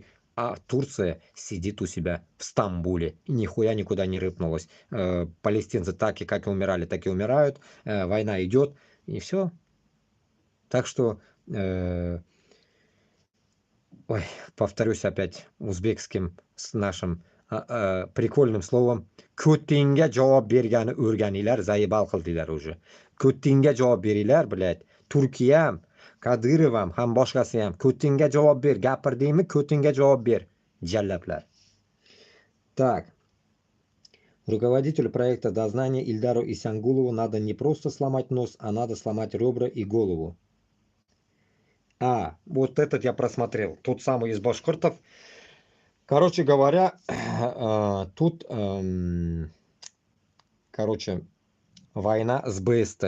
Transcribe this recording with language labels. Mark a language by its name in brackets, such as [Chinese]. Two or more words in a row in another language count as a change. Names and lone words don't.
[Russian] А Турция сидит у себя в Стамбуле и нихуя никуда не рыпнулась. Палестинцы так и как и умирали, так и умирают. Война идет, и все. Так что... Ой, повторюсь опять узбекским с нашим прикольным словом. [Uzbek] Ko'tingga javob bergani o'rganinglar, zaybal qildilar уже. Ko'tingga javob beringlar, блядь. Turkiya ham, Kadyrov ham boshqasi ham. Ko'tingga javob ber, gapirdingmi, ko'tingga javob ber. Jallablar. [Russian] Так. Руководителю проекта дознания Ильдару Исянгулову надо не просто сломать нос, а надо сломать ребра и голову. Вот этот я просмотрел. Тот самый из башкиртов. Короче говоря, тут, короче, война с БСТ.